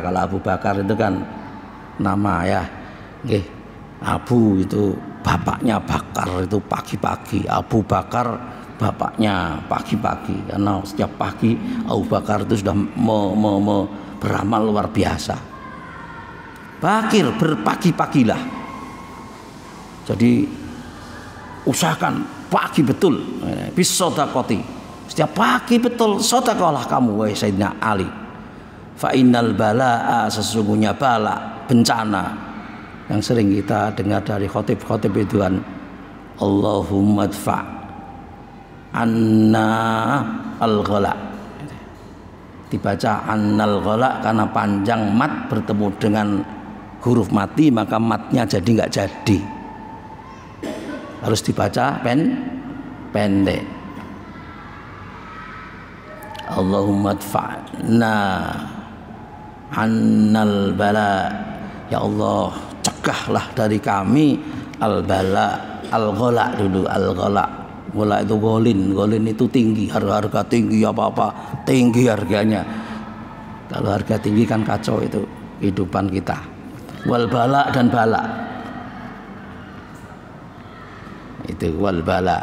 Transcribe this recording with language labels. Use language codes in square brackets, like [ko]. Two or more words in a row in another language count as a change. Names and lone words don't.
[id] Kalau Abu Bakar itu kan nama ya, Abu itu bapaknya Bakar itu pagi-pagi, Abu Bakar bapaknya pagi-pagi, karena setiap pagi Abu Bakar itu sudah beramal luar biasa. Bakir, berpagi-pagilah. Jadi usahakan pagi betul, bisodakoti, setiap pagi betul sodakolah kamu wahai Sayyidina Ali. [ar] فإن البلاء, [id] sesungguhnya bala, bencana yang sering kita dengar dari khotib-khotib itu kan, [ar] اللهم ادفع عنا الغلاء. [id] Dibaca [ar] عنا الغلاء [id] karena panjang mat bertemu dengan huruf mati, maka matnya jadi nggak jadi, harus dibaca pendek. [ar] اللهم ادفعنا عنا البلاء, [id] ya Allah cegahlah dari kami al-bala, al-ghala dulu, al-ghala. Ghala itu golin itu tinggi, harga tinggi, apa-apa tinggi harganya. Kalau harga tinggi kan kacau itu kehidupan kita. [ar] والبلاء [id] dan bala, itu [ar] والبلاء.